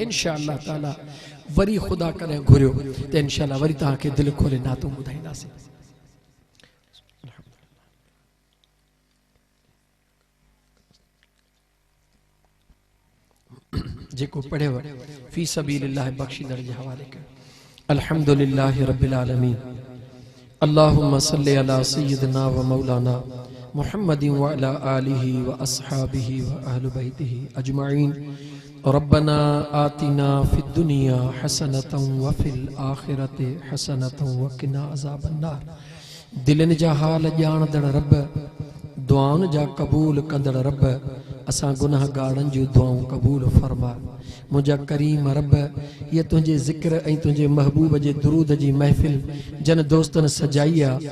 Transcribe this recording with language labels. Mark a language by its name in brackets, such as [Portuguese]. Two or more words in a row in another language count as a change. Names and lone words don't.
[Arabic] إن شاء الله تعالى [Sindhi] वरी ख़ुदा कॾहिं घुरियो त [Arabic] إن شاء الله [Sindhi] वरी तव्हांखे दिलि खोले नातूं ॿुधाईंदासीं। जेको पढ़ेव [Arabic] في سبيل الله [Sindhi] बख़्शींदड़ जे हवाले कयो। [Arabic] الحمد لله رب العالمين اللهم صل على سيدنا ومولانا محمد وعلى آله وأصحابه وأهل بيته أجمعين. ربنا آتنا في الدنيا حسنة وفي الآخرة حسنة وقنا عذاب النار. [Sindhi] दिलनि जा हाल ॼाणदड़ रब, दुआउनि जा क़बूल कंदड़ रब, असां गुनाहगारनि जूं दुआऊं क़बूल फरमा। मुंहिंजा करीम रब, ये तुंहिंजे ज़िक्र ऐं तुंहिंजे महबूब जे दुरूद जी महफ़िल जन दोस्तनि सजाई आहे।